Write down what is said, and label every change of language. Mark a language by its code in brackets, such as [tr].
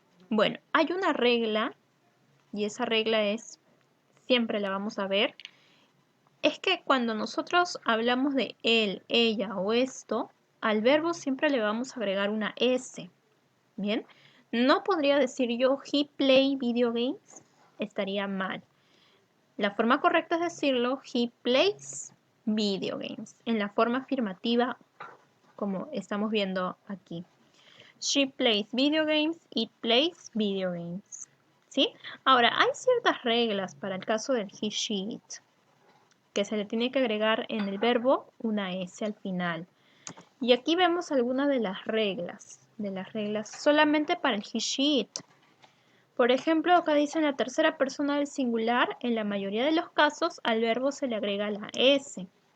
[es] Bueno, hay una regla, y esa regla es, siempre la vamos a ver, es que cuando nosotros hablamos de él, ella o esto, al verbo siempre le vamos a agregar una S. ¿Bien? No podría decir yo [en] he play video games, [es] estaría mal. La forma correcta es decirlo [en] he plays video games, [es] en la forma afirmativa como estamos viendo aquí. [en] She plays video games, it plays video games. [es] ¿Sí? Ahora, hay ciertas reglas para el caso del he, she, it, que se le tiene que agregar en el verbo una S al final. Y aquí vemos algunas de las reglas solamente para el he, she, it. Por ejemplo, acá dice en la tercera persona del singular, en la mayoría de los casos al verbo se le agrega la S.